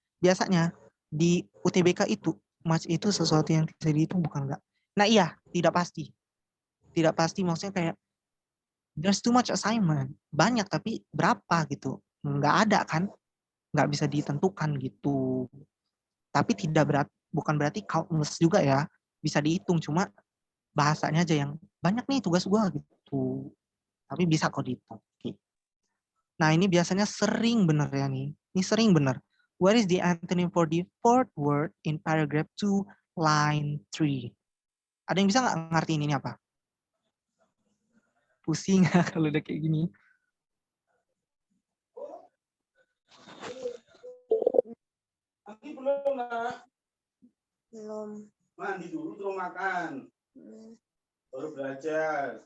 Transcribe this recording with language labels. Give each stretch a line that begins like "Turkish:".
Indonesian: Biasanya di UTBK itu, much itu sesuatu yang bisa dihitung bukan enggak? Nah, iya, tidak pasti. Tidak pasti maksudnya kayak
English: there's too much assignment.
Indonesian: Banyak tapi berapa gitu. Enggak ada kan? Enggak bisa ditentukan gitu. Tapi bukan berarti countless juga ya. Bisa dihitung, cuma bahasanya aja yang banyak nih tugas gua gitu. Tapi bisa kok dihitung. Oke. Nah, ini biasanya sering bener ya nih. Ini sering bener.
English: What is the antonym for the fourth word in paragraph 2, line 3?
Indonesian: Ada yang bisa nggak ngertiin ini apa? Pusing kalau udah kayak gini. Belum, Nak. Belum. Mandi dulu terus makan. Baru belajar.